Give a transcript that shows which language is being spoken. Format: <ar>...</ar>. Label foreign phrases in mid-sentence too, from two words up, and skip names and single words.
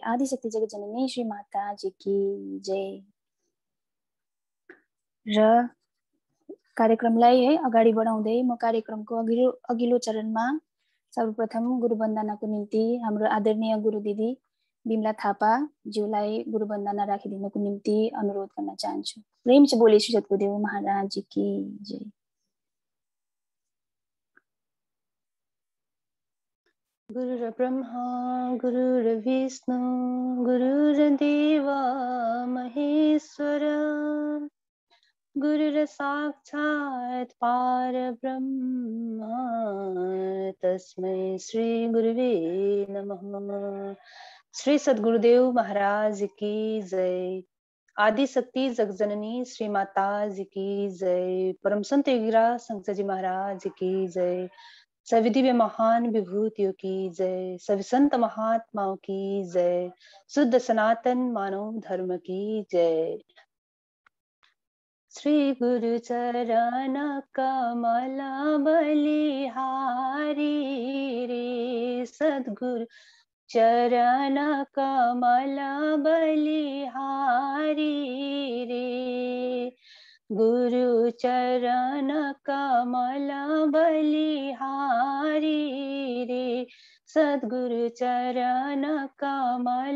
<hi>आदिशक्ति जगत जननी श्री माता जी की जय।</hi> <ne>र कार्यक्रमलाई अगाडि बढाउँदै म कार्यक्रमको अघिल्लो चरणमा सर्वप्रथम गुरु वन्दनाको निम्ति हाम्रो आदरणीय गुरु दिदी बिमला थापा ज्यूलाई गुरु वन्दना राखिदिनको निम्ति अनुरोध गर्न चाहन्छु।</ne> <hi>प्रेम से बोलिए श्री सद्गुरुदेव महाराज की जय।</hi> <sa>गुरुर् ब्रह्मा गुरुर्विष्णु गुरुर्देव महेश्वर गुरुर् साक्षात् परब्रह्म तस्मै श्री गुरुवे नमः।</sa> <hi>श्री सद्गुरुदेव महाराज की जय। आदि शक्ति जगजननी श्री माता जी की जय। परम संत योगीराज संत जी महाराज की जय। सभी दिव्य महान विभूतियों की जय। सभी संत महात्माओं की जय। शुद्ध सनातन मानव धर्म की जय। श्री गुरु चरण कमल बलिहारी रे सद्गुरु चरण कमल बलिहारी रे गुरु चरण कमल बलिहारी रे सद्गुरु चरण कमल</hi>